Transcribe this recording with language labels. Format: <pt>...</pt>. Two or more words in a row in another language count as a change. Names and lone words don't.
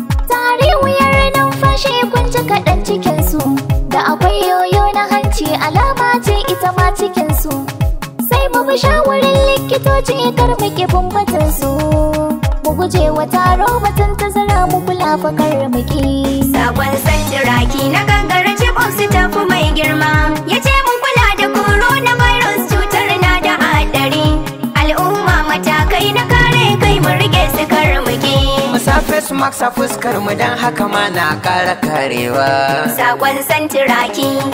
<ha>Tari wuyar numfashi kun ji kaɗan cikinsu. Da akwai yoyo na hanci alama ce ita ma cikinsu. Sai mu bi shawarin likitoci kar mu ki bin batunsu. Mu guje wa taro batun tazara mu kula fa kar mu ki. Sakon santiraki na gangara</ha> <en>chief of staff</en> <ha>mai girma. Ya ce mun kula da coronavirus cutar na da haɗari. Al'umma matakai na kare kai mu rike su kar mu ki. Mu sa</ha> <en>face mask</en> <ha>a fuskar mu dan haka ma na ƙara karewa. Sakon santiraki.</ha>